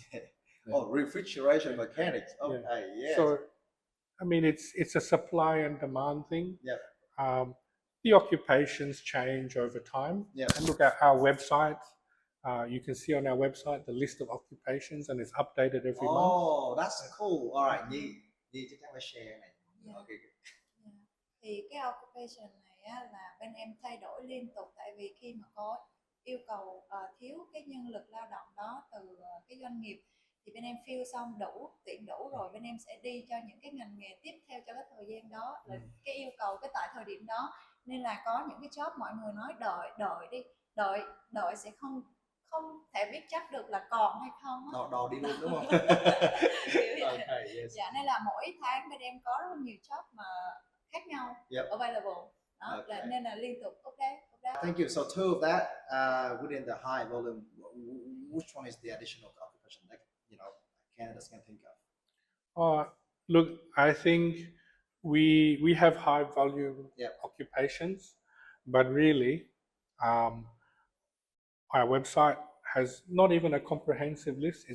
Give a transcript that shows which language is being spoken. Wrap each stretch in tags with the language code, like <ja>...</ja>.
<en>Yeah. Oh, refrigeration mechanics. Okay, yes. So, I mean, it's a supply and demand thing. Yeah. The occupations change over time. Yeah. And look at our website. You can see on our website the list of occupations, and it's updated every month. Oh, that's cool. All right,</en> <vi>Nhi chắc chắn phải share này.</vi> <en>Okay.</en> <vi>Thì cái occupation này á, là bên em thay đổi liên tục, tại vì khi mà có yêu cầu thiếu cái nhân lực lao động đó từ cái doanh nghiệp, thì bên em fill xong tuyển đủ rồi, bên em sẽ đi cho những cái ngành nghề tiếp theo cho cái thời gian đó, là cái yêu cầu cái tại thời điểm đó. Nên là có những cái job mọi người nói đợi sẽ không thể biết chắc được là còn hay không. Đò đi luôn đúng không?</vi> <en>Okay, yes.</en> <vi>Dạ, nên là mỗi tháng bên em có rất nhiều job mà khác nhau available. Đó, nên là liên tục update.</vi> <en>Thank you. So two of that within the high volume, which one is the additional occupation that, you know, candidates can think of? Look, I think we have high volume occupations, but really, our website has not even a comprehensive list.</en>